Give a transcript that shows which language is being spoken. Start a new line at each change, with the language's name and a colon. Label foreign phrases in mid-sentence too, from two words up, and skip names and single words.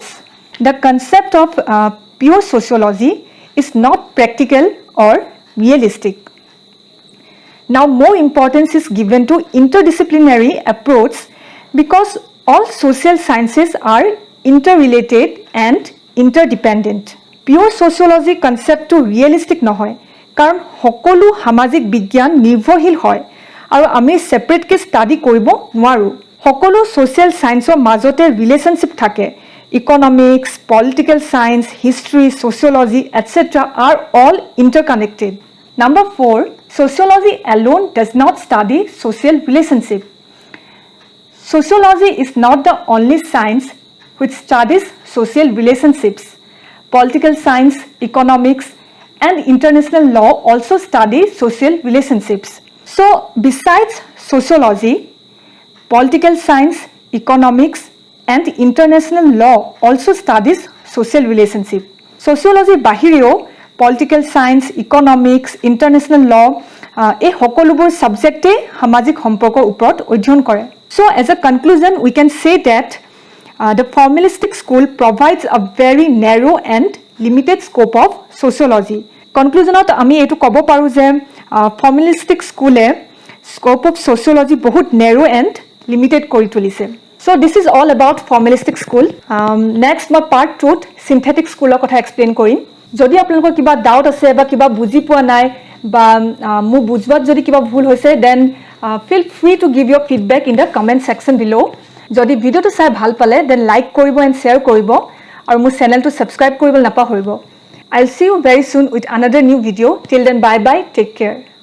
English: The concept of pure sociology is not practical or realistic. Now, more importance is given to interdisciplinary approach because all social sciences are interrelated and interdependent. Pure sociology concept
Assamese: to realistic নহয় কাৰণ সকলো সামাজিক বিজ্ঞান নিৰ্ভৰশীল হয় আৰু আমি
English: separately study
Assamese: কৰিব নোৱাৰো. সকলো
English: social science
Assamese: মাজতে ৰিলেশনশিপ থাকে.
English: Economics, political science, history, sociology, etc. are all interconnected. Number 4, sociology alone does not study social relationship. Sociology is not the only science which studies social relationships. Political science, economics, and international law also study social relationships. So, besides sociology, political science, economics, and international law also studies social relationship.
Assamese: Sociology বাহিৰেও
English: political science, economics, international law
Assamese: এই সকলোবোৰ সাবজেক্টে সামাজিক সম্পৰ্কৰ ওপৰত অধ্যয়ন কৰে.
English: So as a conclusion we can say that the formalistic school provides a very narrow and limited scope of sociology.
Assamese: Conclusionত আমি এটো ক'ব পাৰো যে
English: formalistic school scope of sociology
Assamese: বহুত
English: narrow and limited
Assamese: কৰি তুলিছে.
English: So this is all about formalistic school.
Assamese: Next মই part 2ত
English: synthetic school
Assamese: কথা explain কৰিম. যদি আপোনালোকৰ কিবা ডাউট আছে বা কিবা বুজি পোৱা নাই বা মু বুজবাত যদি কিবা ভুল হৈছে
English: then feel free to give your feedback in the comment section below.
Assamese: যদি ভিডিওটো চাই ভাল পালে
English: then like
Assamese: কৰিব
English: and share
Assamese: কৰিব আৰু মোৰ চেনেলটো subscribe কৰিব নাপাহৰিব.
English: I'll see you very soon with another new video. Till then, bye bye. Take care.